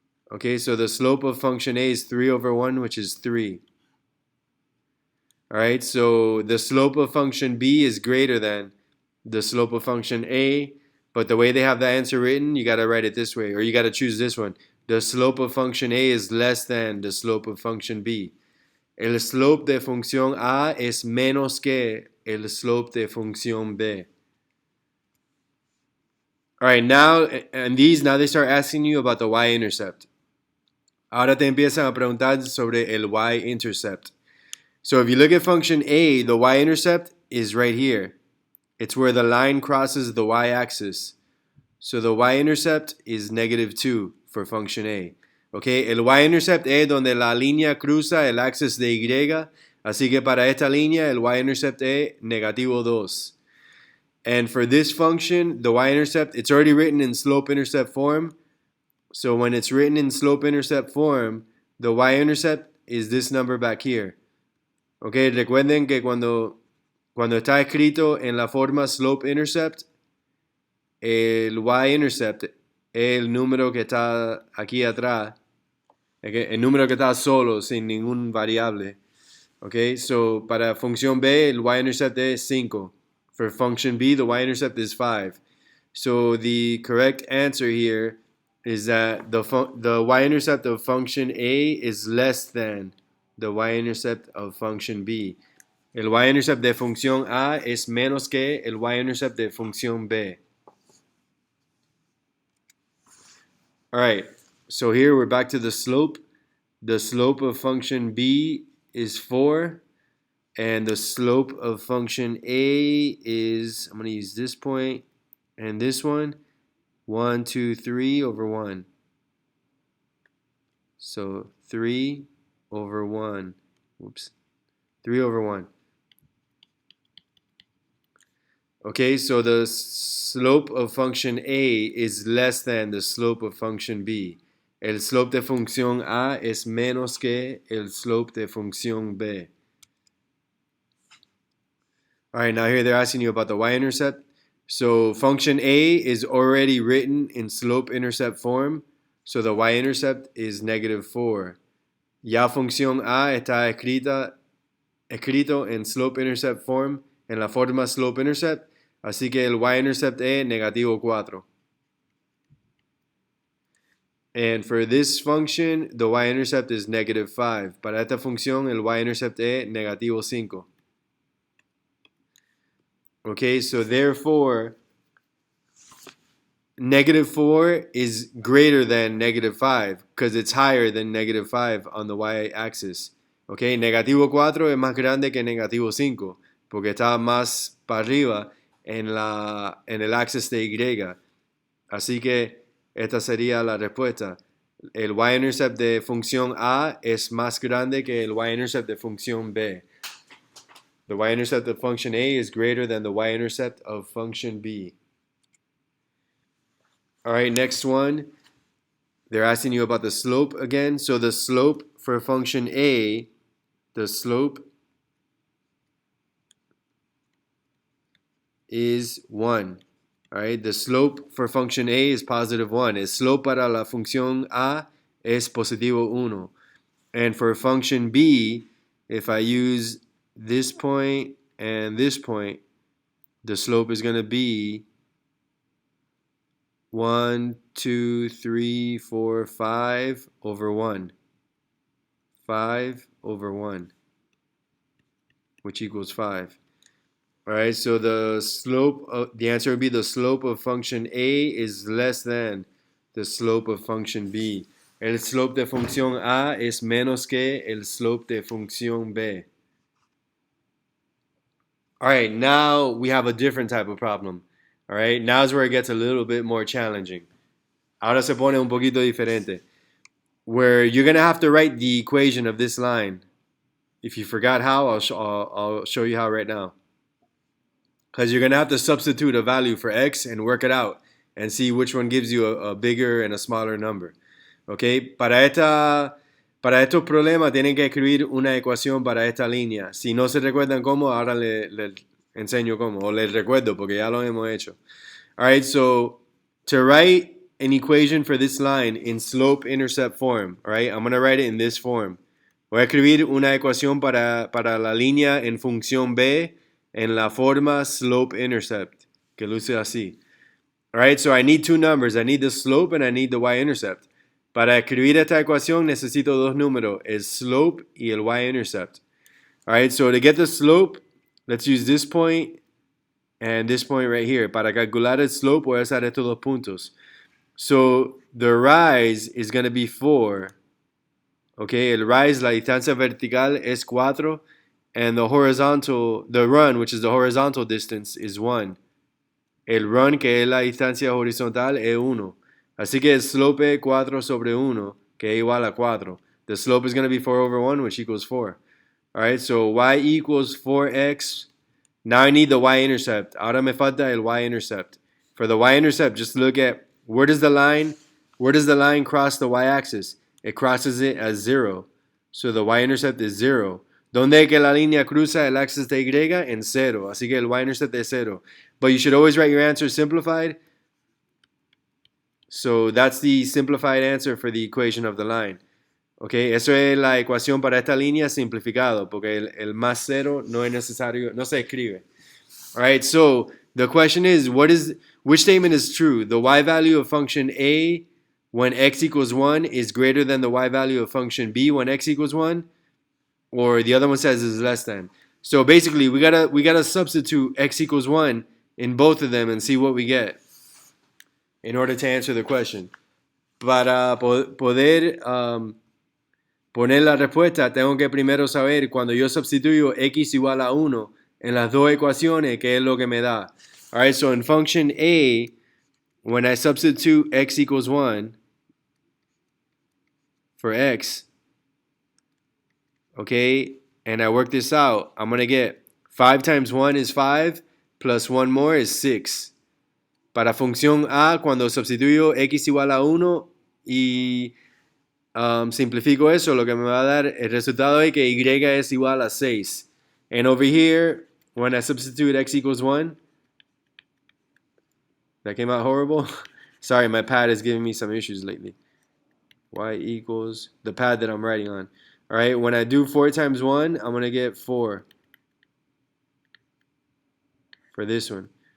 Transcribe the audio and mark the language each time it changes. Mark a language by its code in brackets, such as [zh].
[en] Okay, so the slope of function A is 3 over 1, which is 3. All right, so the slope of function B is greater than the slope of function A, but the way they have the answer written, you got to write it this way, or you got to choose this one. The slope of function A is less than the slope of function B. [es] El slope de función A es menos que el slope de función B. [en] All right, now, and now they start asking you about the y-intercept. [es] Ahora te empiezan a preguntar sobre el y-intercept. [en] So if you look at function A, the y-intercept is right here. It's where the line crosses the y-axis. So the y-intercept is -2 for function A. [es] Okay, el y-intercept es donde la línea cruza el axis de Y. Así que para esta línea, el y-intercept es -2. [en] And for this function, the y-intercept, it's already written in slope-intercept form. So when it's written in slope-intercept form, the y-intercept is this number back here. [es] Okay, recuerden que cuando está escrito en la forma slope-intercept, el y-intercept es el número que está aquí atrás, el número que está solo, sin ningún variable. Okay, so para función B, el y-intercept es 5. [en] For function B, the y-intercept is 5. So the correct answer here is that the y-intercept of function A is less than the y-intercept of function B. [es] El y-intercept de función A es menos que el y-intercept de función B. [en] All right, so here we're back to the slope. The slope of function B is 4. And the slope of function A is, I'm going to use this point and this one, 1, 2, 3 over 1. So 3 over 1. Whoops. 3 over 1. Okay, so the slope of function A is less than the slope of function B. [es] El slope de función A es menos que el slope de función B. [en] All right, now here they're asking you about the y-intercept. So function A is already written in slope-intercept form, so the y-intercept is -4. [es] Ya función A está escrito en slope-intercept form, en la forma slope-intercept, así que el y-intercept es -4. [en] And for this function, the y-intercept is -5. [es] Para esta función, el y-intercept es -5. [en] Okay, so therefore, -4 is greater than -5 because it's higher than -5 on the y-axis. [es] Okay, -4 es más grande que -5 porque está más para arriba en el axis de Y. Así que esta sería la respuesta. El y-intercept de función A es más grande que el y-intercept de función B. [en] The y-intercept of function A is greater than the y-intercept of function B. All right, next one. They're asking you about the slope again. So the slope for function A, the slope is 1. All right, the slope for function A is +1. [es] El slope para la función A es +1. [en] And for function B, if I use this point and this point, the slope is going to be 1, 2, 3, 4, 5 over 1. 5 over 1, which equals 5. All right, so the answer would be the slope of function A is less than the slope of function B. [es] El slope de función A es menos que el slope de función B. [en] All right, now we have a different type of problem. All right, now's where it gets a little bit more challenging. [es] Ahora se pone un poquito diferente. [en] Where you're going to have to write the equation of this line. If you forgot how, I'll show you how right now. Because you're going to have to substitute a value for x and work it out and see which one gives you a bigger and a smaller number. [es] Okay, para estos problemas tienen que escribir una ecuación para esta línea. Si no se recuerdan cómo, ahora le enseño cómo, o les recuerdo porque ya lo hemos hecho. [en] Alright, so to write an equation for this line in slope-intercept form, alright, I'm going to write it in this form. [es] Voy a escribir una ecuación para la línea en función b en la forma slope-intercept, que luce así. [en] Alright, so I need two numbers. I need the slope and I need the y-intercept. [es] Para escribir esta ecuación necesito dos números, el slope y el y-intercept. [en] Alright, so to get the slope, let's use this point and this point right here. [es] Para calcular el slope voy a usar estos dos puntos. [en] So the rise is going to be 4. Okay, [es] el rise, la distancia vertical es 4. [en] And the run, which is the horizontal distance, is 1. [es] El run, que es la distancia horizontal, es 1. Así que el slope es 4 sobre 1, que es igual a 4. [en] The slope is going to be 4 over 1, which equals 4. Alright, so y equals 4x. Now I need the y-intercept. [es] Ahora me falta el y-intercept. [en] For the y-intercept, just look at where does the line cross the y-axis? It crosses it at 0. So the y-intercept is 0. [es] ¿Dónde es que la línea cruza el axis de y? En 0. Así que el y-intercept es 0. [en] But you should always write your answer simplified. So that's the simplified answer for the equation of the line. [es] Okay, eso es la ecuación para esta línea simplificado, porque el más 0 no es necesario, no se escribe. [en] Alright, so the question is, which statement is true? The y value of function a when x equals 1 is greater than the y value of function b when x equals 1? Or the other one says is less than. So basically, we gotta substitute x equals 1 in both of them and see what we get in order to answer the question. [es] Para poder poner la respuesta, tengo que primero saber cuando yo sustituyo x igual a 1 en las dos ecuaciones, qué es lo que me da. [en] Alright, so in function a, when I substitute x equals 1 for x, okay, and I work this out, I'm going to get 5 times 1 is 5, plus 1 more is 6. [es] Para función a, cuando sustituyo x igual a 1 y simplifico eso, lo que me va a dar el resultado es que y es igual a 6. [en] And over here, when I substitute x equals 1, that came out horrible. Sorry, my pad is giving me some issues lately. Y equals the pad that I'm writing on. All right, when I do 4 times 1, I'm going to get 4 for this one.